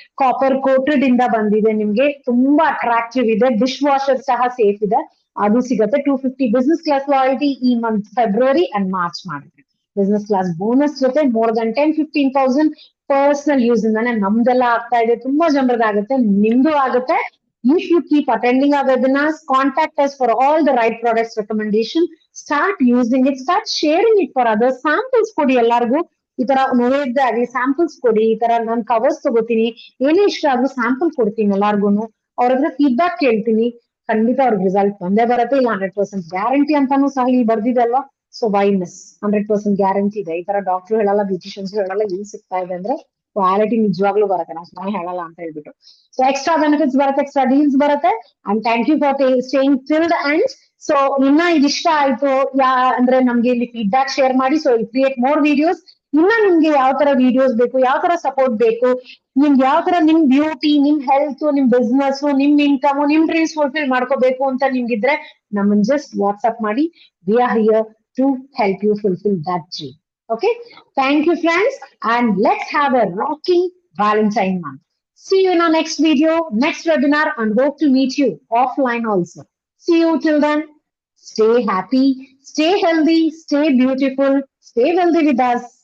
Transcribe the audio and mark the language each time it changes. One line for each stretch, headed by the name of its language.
Kannada: Copper coated ಇಂದ ಬಂದಿದೆ, ನಿಮ್ಗೆ ತುಂಬಾ ಅಟ್ರಾಕ್ಟಿವ್ ಇದೆ. ಡಿಶ್ ವಾಷರ್ ಸಹ ಸೇಫ್ ಇದೆ, ಅದು ಸಿಗುತ್ತೆ. 250 ಬಿಸ್ನೆಸ್ ಕ್ಲಾಸ್ ಲಾಯಲ್ಟಿ ಈ ಮಂತ್ ಫೆಬ್ರವರಿ ಅಂಡ್ ಮಾರ್ಚ್ ಮಾಡಿದ್ರೆ ಬಿಸ್ನೆಸ್ ಕ್ಲಾಸ್ ಬೋನಸ್ ಜೊತೆ ಮೋರ್ ದನ್ 10-15,000 ಪರ್ಸನಲ್ ಯೂಸ್ ಇಂದಾನೆ ನಮ್ದೆಲ್ಲ ಆಗ್ತಾ ಇದೆ. ತುಂಬಾ ಜನರದಾಗುತ್ತೆ, ನಿಮ್ದು ಆಗುತ್ತೆ.
English: You should keep attending our webinars. Contact us for all the right products recommendation. Start using it. Start sharing it for others.
Kannada: Samples ಕೊಡಿ ಎಲ್ಲಾರ್ಗು. ಈ ತರ ನೋಡಿದ್ದೆ ಆಗ್ಲಿ ಸ್ಯಾಂಪಲ್ಸ್ ಕೊಡಿ. ಈ ತರ ನಾನು ಕವರ್ಸ್ ತಗೋತೀನಿ, ಏನೇ ಇಷ್ಟ ಆದ್ರೂ ಸ್ಯಾಂಪಲ್ ಕೊಡ್ತೀನಿ ಎಲ್ಲಾರ್ಗುನು. ಅವ್ರ ಹತ್ರ ಫೀಡ್ಬ್ಯಾಕ್ ಕೇಳ್ತೀನಿ. ಖಂಡಿತ ಅವ್ರಿಗೆ ರಿಸಲ್ಟ್ ಬಂದೇ ಬರುತ್ತೆ. ಇಲ್ಲ 100% ಗ್ಯಾರಂಟಿ ಅಂತಾನು ಸಹ ಇಲ್ಲಿ ಬರ್ದಿದೆ ಅಲ್ವಾ.
English: so why miss,
Kannada: 100% ಗ್ಯಾರಂಟಿ ಇದೆ. ಈ ತರ ಡಾಕ್ಟರ್ ಹೇಳಲ್ಲ, ಬ್ಯೂಟಿಷಿಯನ್ಸ್ ಹೇಳಲ್ಲ, ಎಲ್ಲಿ ಸಿಗ್ತಾ ಇದೆ ಅಂದ್ರೆ ಕ್ವಾಲಿಟಿ ನಿಜವಾಗ್ಲೂ ಬರುತ್ತೆ, ನಾವು ಹೇಳಲ್ಲ ಅಂತ ಹೇಳ್ಬಿಟ್ಟು. ಸೊ ಎಕ್ಸ್ಟ್ರಾ ಬೆನಿಫಿಟ್ಸ್ ಬರುತ್ತೆ, ಎಕ್ಸ್ಟ್ರಾ ಡೀಲ್ಸ್ ಬರುತ್ತೆ.
English: And thank you for staying till the end.
Kannada: So ಇನ್ನ ಇದಿಷ್ಟ ಆಯ್ತು ಅಂದ್ರೆ ನಮ್ಗೆ ಇಲ್ಲಿ ಫೀಡ್ಬ್ಯಾಕ್ ಶೇರ್ ಮಾಡಿ.
English: So create more videos.
Kannada: ಇನ್ನ ನಿಮ್ಗೆ ಯಾವ ತರ ವಿಡಿಯೋಸ್ ಬೇಕು, ಯಾವ ತರ ಸಪೋರ್ಟ್ ಬೇಕು, ನಿಮ್ಗೆ ಯಾವ ತರ ನಿಮ್ ಬ್ಯೂಟಿ, ನಿಮ್ ಹೆಲ್ತ್, ನಿಮ್ ಬಿಸ್ನೆಸ್, ನಿಮ್ ಇನ್ಕಮ್, ನಿಮ್ ಡ್ರೀಮ್ಸ್ ಫುಲ್ಫಿಲ್ ಮಾಡ್ಕೋಬೇಕು ಅಂತ ನಿಮ್ಗಿದ್ರೆ ನಮ್ಮನ್ ಜಸ್ಟ್ ವಾಟ್ಸ್ಆಪ್ ಮಾಡಿ.
English: We are here to help you fulfil that dream. Okay, thank you friends, and let's have a rocking Valentine month. See you in our next video, next webinar, and hope to meet you offline also. See you till then. Stay happy, stay healthy, stay beautiful, stay wealthy with us.